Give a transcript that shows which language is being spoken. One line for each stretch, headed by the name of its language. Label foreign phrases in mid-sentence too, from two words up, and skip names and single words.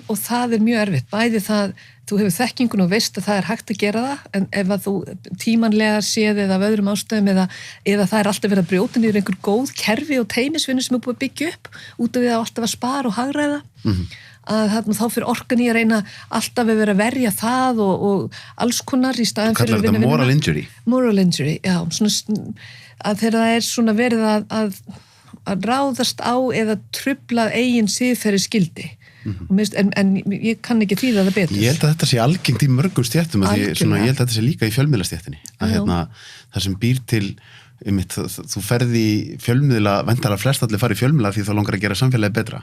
Icelandic: Og það er mjög erfitt, bæði það, þú hefur þekkingun og veist að það er hægt að gera það, en ef að þú tímanlega séð eða af öðrum ástæðum eða það er alltaf verið að brjóta niður einhver góð kerfi og teymisvinnu sem er búið að byggja upp út af því að alltaf að spara og hagræða, að þá fyrir orkan í að reyna alltaf að vera að verja það og alls konar í staðan fyrir að vinna. Kallar þetta
English: moral injury? Moral injury,
Icelandic: já, svona, að þegar það er svona verið að ráðast á eða trufla eigin siðferði skildi. En ég kann ekki þýða það betur. Ég held að þetta sé algengt í mörgum stéttum, ég held að þetta sé líka í fjölmiðlastéttinni, að það sem býr til þú ferði í fjölmiðla, væntanlega flestallir fara í fjölmiðla því þá langar að gera samfélagið betra.